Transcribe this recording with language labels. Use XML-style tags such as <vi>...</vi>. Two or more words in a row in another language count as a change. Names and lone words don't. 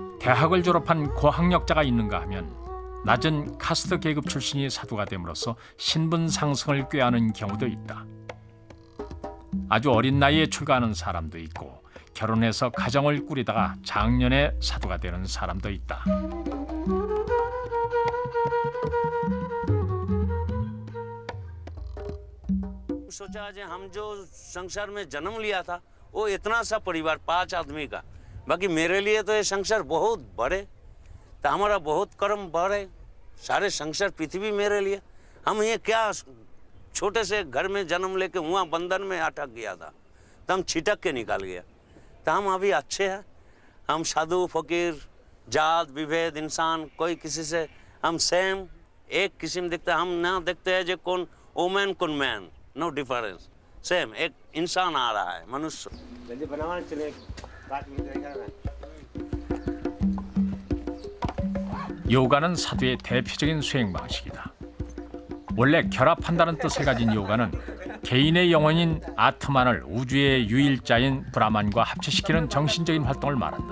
<ko>대학을 졸업한 고학력자가 있는가 하면 낮은 카스트 계급 출신이 사도가 됨으로써 신분 상승을 꾀하는 경우도 있다. 아주 어린 나이에 출가하는 사람도 있고 결혼해서 가정을 꾸리다가 장년에 사도가 되는 사람도 있다.</ko> <hi>सोचा आज हम जो संसार में जन्म लिया था वो इतना सा परिवार 5 आदमी का, बाकी मेरे लिए तो ये संसार बहुत बड़े, तो हमारा बहुत कर्म बड़े, सारे संसार पृथ्वी मेरे लिए। हम ये क्या छोटे से घर में जन्म लेके वहाँ बंधन में अटक गया था, तो हम छिटक के निकाल गया। तो हम अभी अच्छे हैं, हम साधु फकीर जात विभेद इंसान कोई किसी से हम सेम एक किस्म दिखते, हम ना देखते हैं जो कौन वोमेन कौन मैन,</hi> <en>no difference, same</en> <hi>एक इंसान आ रहा है मनुष्य।</hi> <ko>요가는 사도의 대표적인 수행 방식이다. 원래 결합한다는 뜻을 가진 요가는 개인의 영혼인 아트만을 우주의 유일자인 브라만과 합체시키는 정신적인 활동을 말한다.</ko>